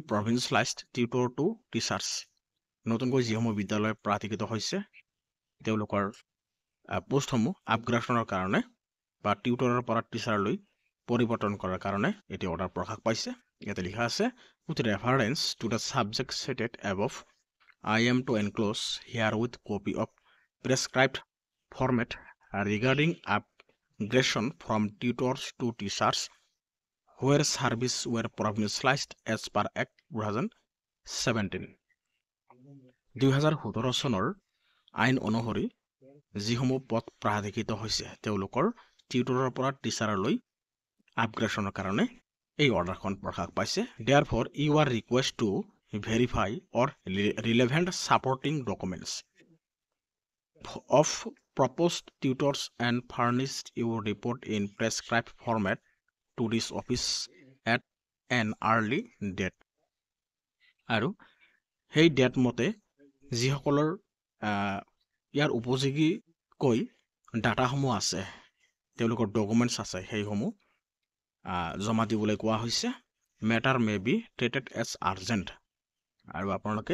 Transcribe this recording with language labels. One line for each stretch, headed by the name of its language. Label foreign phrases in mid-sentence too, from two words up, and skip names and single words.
English: provincialized tutor to teachers
Assamese: নতুনকৈ যিসমূহ বিদ্যালয় প্ৰাধিকৃত হৈছে তেওঁলোকৰ পোষ্টসমূহ আপগ্ৰেডেশ্যনৰ কাৰণে বা টিউটৰৰ পৰা টিচাৰলৈ পৰিৱৰ্তন কৰাৰ কাৰণে এটি অৰ্ডাৰ প্ৰকাশ পাইছে ইয়াতে লিখা আছে
English: with reference to the subject stated above I am to enclose herewith copy of prescribed format regarding upgradation from tutors to teachers where service were provincialized as per Act 2017
Assamese: 2017 চনৰ আইন অনুসৰি যিসমূহ পদ প্ৰাধিকৃত হৈছে তেওঁলোকৰ টিউটৰৰ পৰা টিচাৰলৈ আপগ্ৰেডেশ্যনৰ কাৰণে এই অৰ্ডাৰখন প্ৰকাশ পাইছে
English: therefore you are request to verify or relevant supporting documents of proposed tutors and furnished your report in prescribed format to this office at an early date
Assamese: আৰু সেই ডেট মতে যিসকলৰ ইয়াৰ উপযোগীকৈ ডাটাসমূহ আছে তেওঁলোকৰ ডকুমেণ্টছ আছে সেইসমূহ জমা দিবলৈ কোৱা হৈছে
English: matter may be treated as urgent
Assamese: আৰু আপোনালোকে